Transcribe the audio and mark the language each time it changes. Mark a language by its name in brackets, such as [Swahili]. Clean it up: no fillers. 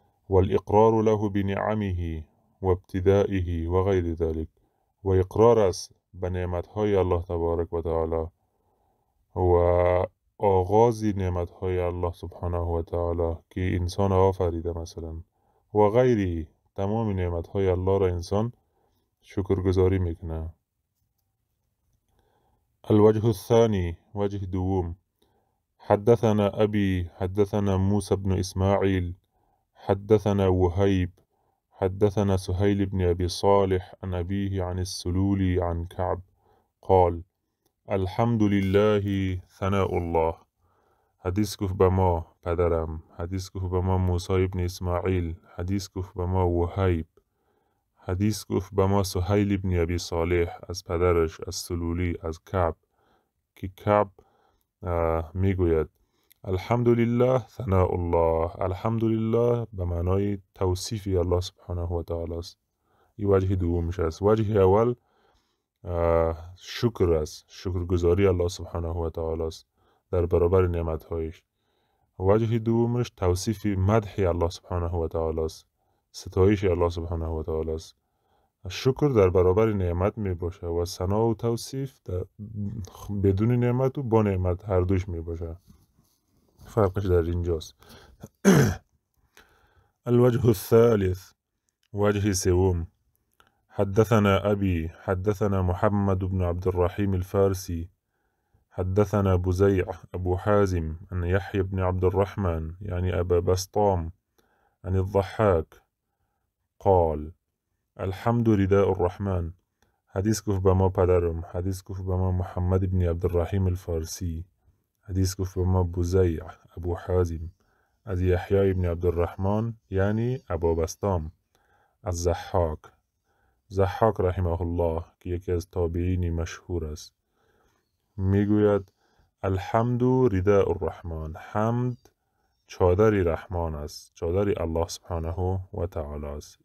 [Arabic] والاقرار له بنعمه و ابتدائه و غیر ذلك، [Persian] و اقرار است به نعمتهای الله تبارک و تعالی و آغاز نعمتهای الله سبحانه و تعالی که انسان آفریده مثلا و غیری، تمام نعمتهای الله را انسان شکرگزاری میکنه. [Arabic] الوجه الثاني [Persian] وجه دوم [Arabic] حدثنا أبي حدثنا موسى بن إسماعيل حدثنا وهيب حدثنا سهيل بن أبي صالح عن أبيه عن السلولي عن كعب قال الحمد لله ثناء الله. [Persian] حدیث گفت به ما پدرم، حدیث گفت به ما موسی بن اسماعیل، حدیث گفت به ما وهیب، حدیث گفت به ما سهیل بن ابی صالح از پدرش از سلولی از کعب، که کعب میگوید [Arabic] الحمدلله ثناء الله، [Persian] الحمدلله به معنای توصیفی الله سبحانه و تعالی است. این وجه دومش است. وجه اول شکر است، شکرگزاری الله سبحانه و تعالی است در برابر نعمتهایش. وجه دومش توصیف مدح الله سبحانه و تعالی است، ستایش الله سبحانه و تعالی است. شکر در برابر نعمت می باشه و ثنا و توصیف بدون نعمت و با نعمت هر دوش می باشه. فرقش در اینجاست. [Arabic] الوجه الثالث [Persian] وجه سوم [Arabic] حدثنا أبي حدثنا محمد بن عبد الرحيم الفارسي حدثنا بزيع أبو حازم عن يحيى بن عبد الرحمن يعني أبا بسطام عن الضحاك قال الحمد رداء الرحمن، [Persian] حدیث گفت به ما پدرم، حدیث گفت به ما محمد ابن عبدالرحیم الفارسی، حدیث گفت به ما بزیع ابو حازم، از یحیی ابن عبدالرحمن یعنی ابا بستام، از ضحاک رحمه الله که یکی از تابعین مشهور است، میگوید [Arabic] الحمد رداء الرحمن، [Persian] حمد چادری رحمان است، چادری الله سبحانه و تعالی است.